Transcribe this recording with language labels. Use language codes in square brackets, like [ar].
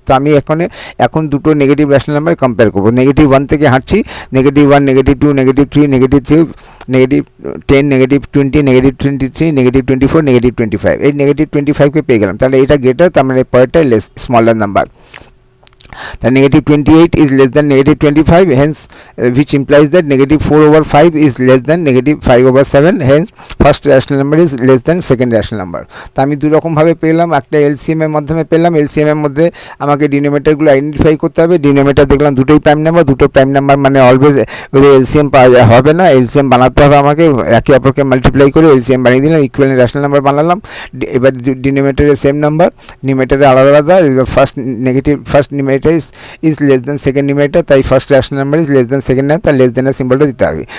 [bn] তো আমি এখন দুটো নেগেটিভ র্যাশনাল নাম্বার কম্পেয়ার করবো। -1 থেকে হাঁটছি, -1, -2, -3, -3, -10, -20, -23, -24, -25। এই -25কে পেয়ে গেলাম। তাহলে এটা গ্রেটার, তার মানে পরেরটা less, smaller number. [en] The -28 is less than -25, hence which implies that -4/5 is less than -5/7, hence first rational number is less than second rational number. [bn] তো আমি দুই রকমভাবে পেলাম, একটা এলসিএম এর মাধ্যমে পেলাম। এলসিএম এর মধ্যে আমাকে ডিনোমিনেটরগুলো আইডেন্টিফাই করতে হবে। ডিনোমিনেটর দেখলাম দুটোই প্রাইম নাম্বার, দুটো প্রাইম নাম্বার মানে অলওয়েজ ওদের এলসিএম পাওয়া হবে না, এলসিএম বানাতে হবে আমাকে, একে অপরকে মাল্টিপ্লাই করে এলসিএম বানিয়ে দিলাম, ইকুইভ্যালেন্ট র্যাশনাল নাম্বার বানালাম। এবার ডিনোমিনেটরের সেম নাম্বার, নিউমেরেটরে আলাদা আলাদা। First numerator [en] is less than second numerator, [bn] তাই first rational number [en] is less than second number, [bn] তার লেস দ্যানের সিম্বলটা দিতে হবে।